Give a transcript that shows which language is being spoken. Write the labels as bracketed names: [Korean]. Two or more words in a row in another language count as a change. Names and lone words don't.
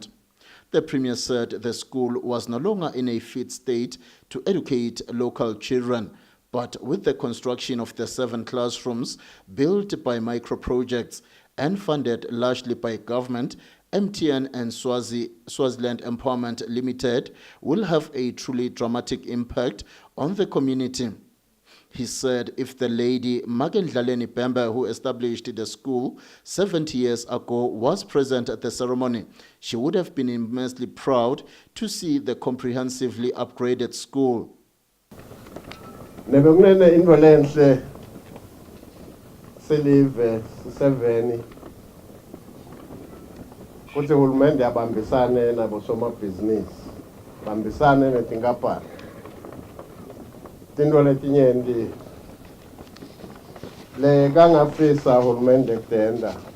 [English] The Premier said the school was no longer in a fit state to educate local children, but with the construction of the 7 classrooms built by micro-projects and funded largely by government, MTN and Swaziland Empowerment Limited will have a truly dramatic impact on the community. He said if the lady Endlaleni Primary, who established the school 70 years ago, was present at the ceremony, she would have been immensely proud to see the comprehensively upgraded school. [Swati] Silive 7 futhi uhulumende abambisane nabo somabhizinisi, bambisane netinkampani. Tinto letinyenti le kangafisa uhulumende kutenda